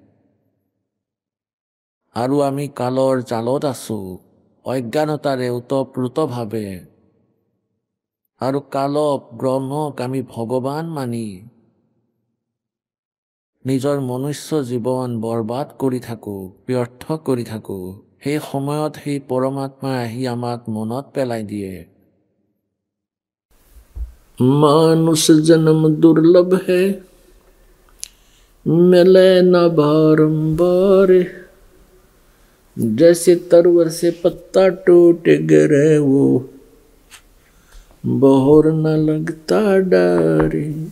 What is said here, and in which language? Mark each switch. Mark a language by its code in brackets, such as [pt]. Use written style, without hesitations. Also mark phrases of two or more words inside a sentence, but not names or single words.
[as] আৰু আমি কালৰ জালত আছোঁ, অজ্ঞানতাৰে ওতপ্ৰোতভাৱে, আৰু কালক ব্ৰহ্মক আমি ভগৱান মানি নিজৰ মনুষ্য জীৱন বৰবাদ কৰি থাকোঁ, ব্যৰ্থ কৰি থাকোঁ। সেই সময়ত সেই পৰমাত্মাই আহি আমাক মনত পেলাই দিয়ে, [hi] मानुष जन्म दुर्लभ है, मिले न बारंबार, जैसे तरवर से पत्ता टूट गिरे वो बहोर न लगता डरे।